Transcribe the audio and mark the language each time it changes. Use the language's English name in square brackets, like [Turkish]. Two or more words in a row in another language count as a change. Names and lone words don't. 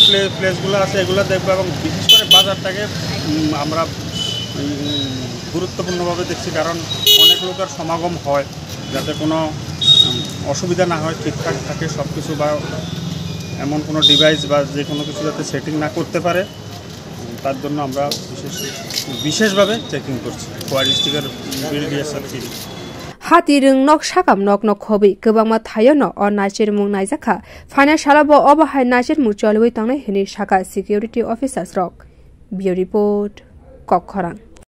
[Bangla] প্লেসগুলো আছে এগুলো দেখবো এবং বিশেষ করে বাজারটাকে আমরা গুরুত্বপূর্ণভাবে দেখছি কারণ অনেক লোকের সমাগম হয় যাতে কোনো অসুবিধা না হয় ঠিকঠাক থাকে সব কিছু বা এমন কোনো ডিভাইস বা যে কোনো কিছু যাতে সেটিং না করতে পারে তার জন্য আমরা বিশেষভাবে চেকিং করছি খোয়াই ডিস্ট্রিক্টের বিডিডিএসের টিম [Kok Borok] Hati rung nok sakam nok khobi kwbangma thaio no nacher mung naicherkha final salo bo obahai nacher mung cholwi tangnai hini shaka [English] security officers [Kok Borok] rok. [English] Bureau report Khowai.